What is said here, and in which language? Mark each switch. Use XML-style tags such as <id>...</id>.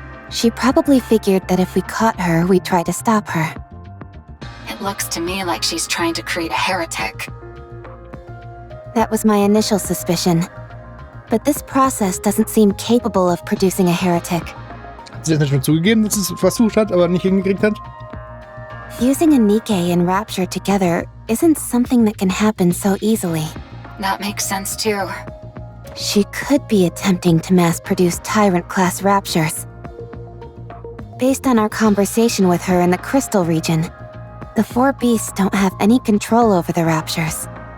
<en>She probably figured that if we caught her, we'd try to stop her. It looks to me like she's trying to create a heretic. That was my initial suspicion. But this process doesn't seem capable of producing a heretic.</en> <de>Hat sie das nicht schon zugegeben, dass sie es versucht hat, aber nicht hingekriegt hat?</de> <en>Fusing a Nikke and Rapture together isn't something that can happen so easily. That makes sense too. She could be attempting to mass-produce Tyrant-class raptures. Based on our conversation with her in the Crystal region, the 4 beasts don't have any control over the raptures.</en>